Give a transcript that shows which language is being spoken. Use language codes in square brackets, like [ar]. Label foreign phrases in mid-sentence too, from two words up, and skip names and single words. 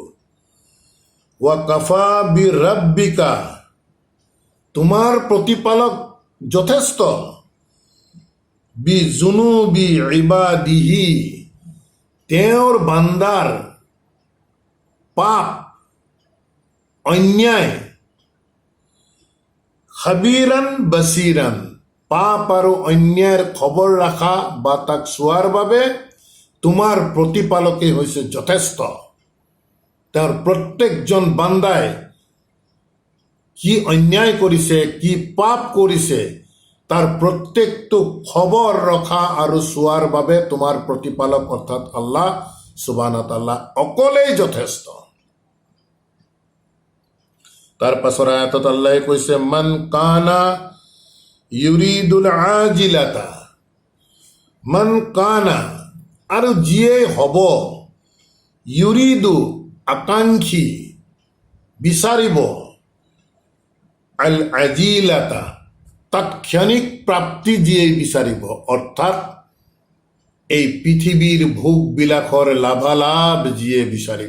[ar] وكفى بربك, [as] তোমাৰ প্ৰতিপালক যথেষ্ট, [ar] بذنوب عباده, [as] তেওঁৰ বান্দাৰ পাপ, অন্যায়, [ar] خبيرا بصيرا, [as] পাপ আৰু অন্যায়ৰ খবৰ ৰাখা বা তাক চোৱাৰ বাবে তোমাৰ প্ৰতিপালকেই হৈছে যথেষ্ট। তেওঁৰ প্ৰত্যেকজন বান্দাই কি অন্যায় কৰিছে, কি পাপ কৰিছে, তাৰ প্ৰত্যেকটো খবৰ ৰখা আৰু চোৱাৰ বাবে তোমাৰ প্ৰতিপালক অৰ্থাৎ আল্লাহ [ar] سبحانه وتعالى [as] অকলেই যথেষ্ট। তাৰ পাছৰ আয়াতত আল্লাহে কৈছে [ar] من كان يريد العاجلة, من كان, [as] আৰু যিয়ে হ'ব, ইউৰিদু, আকাংক্ষী, বিচাৰিব, [ar] العاجلة, [as] তাৎক্ষণিক প্ৰাপ্তি যিয়ে বিচাৰিব, অৰ্থাৎ এই পৃথিৱীৰ ভোগবিলাকৰ লাভালাভ যিয়ে বিচাৰিব।